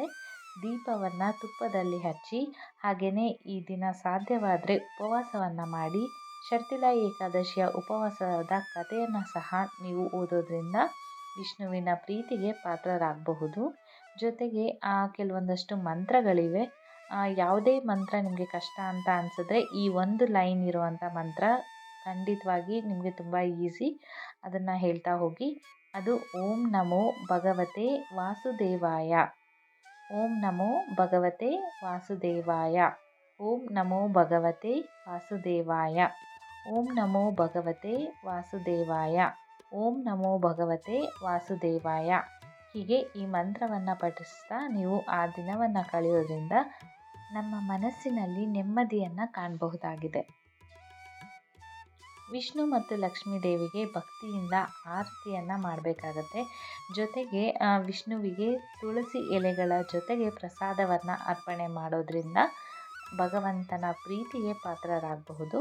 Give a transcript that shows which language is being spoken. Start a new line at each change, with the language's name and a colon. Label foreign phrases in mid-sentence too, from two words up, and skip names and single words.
Kannada: ದೀಪವನ್ನು ತುಪ್ಪದಲ್ಲಿ ಹಚ್ಚಿ ಹಾಗೆಯೇ ಈ ದಿನ ಸಾಧ್ಯವಾದರೆ ಉಪವಾಸವನ್ನು ಮಾಡಿ ಶರ್ತಿಲಾ ಏಕಾದಶಿಯ ಉಪವಾಸದ ಕಥೆಯನ್ನು ಸಹ ನೀವು ಓದೋದ್ರಿಂದ ವಿಷ್ಣುವಿನ ಪ್ರೀತಿಗೆ ಪಾತ್ರರಾಗಬಹುದು. ಜೊತೆಗೆ ಕೆಲವೊಂದಷ್ಟು ಮಂತ್ರಗಳಿವೆ. ಯಾವುದೇ ಮಂತ್ರ ನಿಮಗೆ ಕಷ್ಟ ಅಂತ ಅನಿಸಿದ್ರೆ ಈ ಒಂದು ಲೈನ್ ಇರುವಂಥ ಮಂತ್ರ ಖಂಡಿತವಾಗಿ ನಿಮಗೆ ತುಂಬ ಈಸಿ. ಅದನ್ನು ಹೇಳ್ತಾ ಹೋಗಿ.
Sanskrit: ಅದು ಓಂ ನಮೋ ಭಗವತೆ ವಾಸುದೇವಾಯ, ಓಂ ನಮೋ ಭಗವತೆ ವಾಸುದೇವಾಯ, ಓಂ ನಮೋ ಭಗವತೆ ವಾಸುದೇವಾಯ, ಓಂ ನಮೋ ಭಗವತೆ ವಾಸುದೇವಾಯ, ಓಂ ನಮೋ ಭಗವತೆ ವಾಸುದೇವಾಯ.
Kannada: ಹೀಗೆ ಈ ಮಂತ್ರವನ್ನು ಪಠಿಸ್ತಾ ನೀವು ಆ ದಿನವನ್ನು ಕಳೆಯೋದ್ರಿಂದ ನಮ್ಮ ಮನಸ್ಸಿನಲ್ಲಿ ನೆಮ್ಮದಿಯನ್ನು ಕಾಣಬಹುದಾಗಿದೆ. ವಿಷ್ಣು ಮತ್ತು ಲಕ್ಷ್ಮೀ ದೇವಿಗೆ ಭಕ್ತಿಯಿಂದ ಆರತಿಯನ್ನು ಮಾಡಬೇಕಾಗತ್ತೆ. ಜೊತೆಗೆ ವಿಷ್ಣುವಿಗೆ ತುಳಸಿ ಎಲೆಗಳ ಜೊತೆಗೆ ಪ್ರಸಾದವನ್ನು ಅರ್ಪಣೆ ಮಾಡೋದ್ರಿಂದ ಭಗವಂತನ ಪ್ರೀತಿಗೆ ಪಾತ್ರರಾಗಬಹುದು.